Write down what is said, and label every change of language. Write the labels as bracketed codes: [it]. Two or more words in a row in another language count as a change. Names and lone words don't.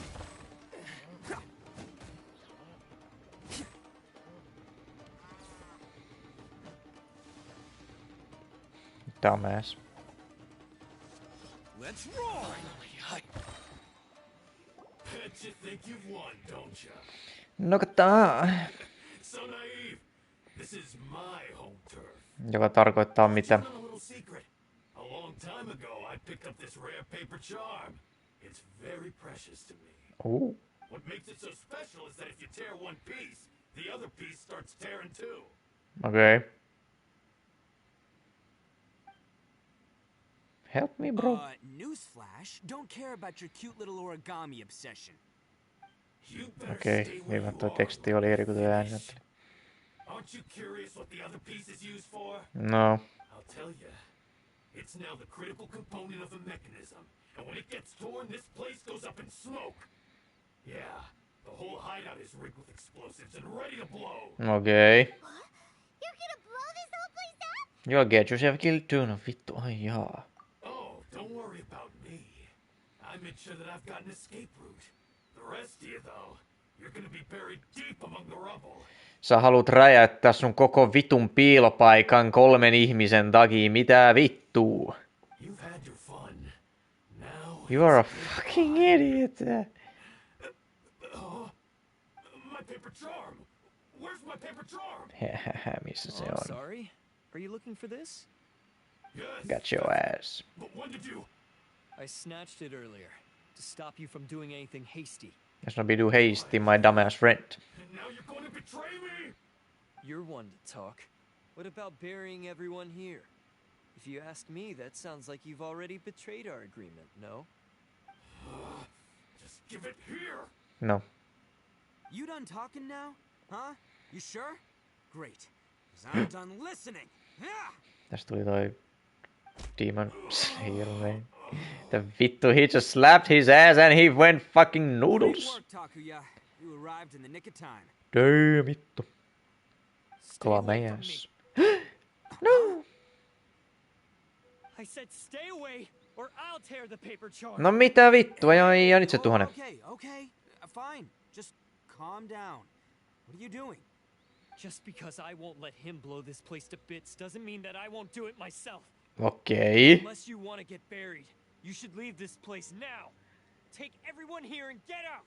[en] Dumbass. Let's roll. Bet you think you've won, don't you? Nogata. So naive. This is my home turf. [fi] Joka tarkoittaa mitä? [en] A little secret. A long time ago, I picked up this rare paper charm. It's very precious to me. Ooh. What makes it so special is that if you tear one piece, the other piece starts tearing too. Okay. Help me, bro. Newsflash, don't care about your cute little origami obsession. [fi] Okei, niin toi teksti oli eri kuin tuo äänet. [en] Aren't you curious what the other piece is used for? No. I'll tell you. It's now the critical component of the mechanism. And when it gets torn, this place goes up in smoke. Yeah, the whole hideout is rigged with explosives and ready to blow. [fi] Okei. [en] What? You're gonna blow this whole place up? You'll get yourself killed too. [fi] No vittu, ai jaa. [en] Oh, don't worry about me. I made sure that I've got an escape route. The rest of you, though, you're gonna be buried deep among the rubble. [fi] Sä haluat räjäyttää sun koko vitun piilopaikan 3 ihmisen takia. Mitä vittua? [en] You are a fucking idiot. My paper charm. Where's my paper charm? [fi] Missä se on? [en] Sorry. Are you looking for this? Yes. Got your ass. But when did you? I snatched it earlier to stop you from doing anything hasty. Let's not be too hasty, my dumbass friend. And now you're going to betray me? You're one to talk. What about burying everyone here? If you ask me, that sounds like you've already betrayed our agreement, no? Just give it here. No. You done talking now? Huh? You sure? Great. 'Cause I'm done listening. [fi] Tästä tuli toi Demon Slayer, man. [en] The vittu, he just slapped his ass and he went fucking noodles. Great work, Takuya. You arrived in the nick of time. [fi] Damn vittu. Kova mäjäs. [en] No! I said stay away or I'll tear the paper charm. [fi] No mitä vittua, ja nyt se tuhannen. [en] Okay. Fine. Just calm down. What are you doing? Just because I won't let him blow this place to bits doesn't mean that I won't do it myself. Okay. Unless you want to get buried, you should leave this place now. Take everyone here and get out.